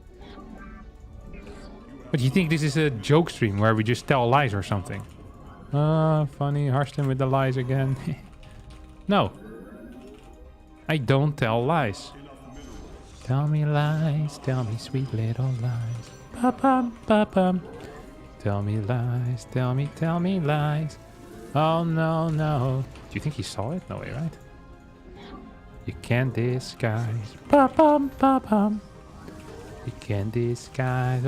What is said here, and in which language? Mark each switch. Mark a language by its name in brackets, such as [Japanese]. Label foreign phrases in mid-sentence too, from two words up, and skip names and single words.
[English] But you think this is a joke stream where we just tell lies or something? Funny. Harstem with the lies again. No. I don't tell lies. Tell me lies. Tell me sweet little lies. Ba-bum, ba-bum. Tell me lies. Tell me lies. Oh, no, no. Do you think he saw it? No way, right? You can't disguise. Ba-bum, ba-bum. You can't disguise.